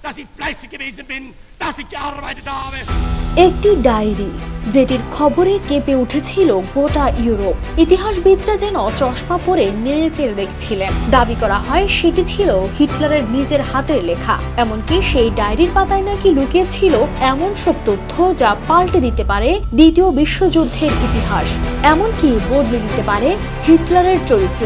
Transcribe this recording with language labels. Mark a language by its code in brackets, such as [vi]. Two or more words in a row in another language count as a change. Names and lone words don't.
[de] dass ich fleißig gewesen bin, dass ich gearbeitet habe. [bn] একটি ডায়েরি যেটির খবরে কেঁপে উঠেছিল গোটা ইউরোপ। ইতিহাসবিদরা যেন চশমা পরে নেড়েচেড়ে দেখছিলেন। দাবি করা হয় সেটি ছিল হিটলারের নিজের হাতের লেখা। এমনকি সেই ডায়েরির পাতায় নাকি লুকিয়ে ছিল এমন সব তথ্য যা পাল্টে দিতে পারে দ্বিতীয় বিশ্বযুদ্ধের ইতিহাস, এমনকি বদলে দিতে পারে হিটলারের চরিত্র।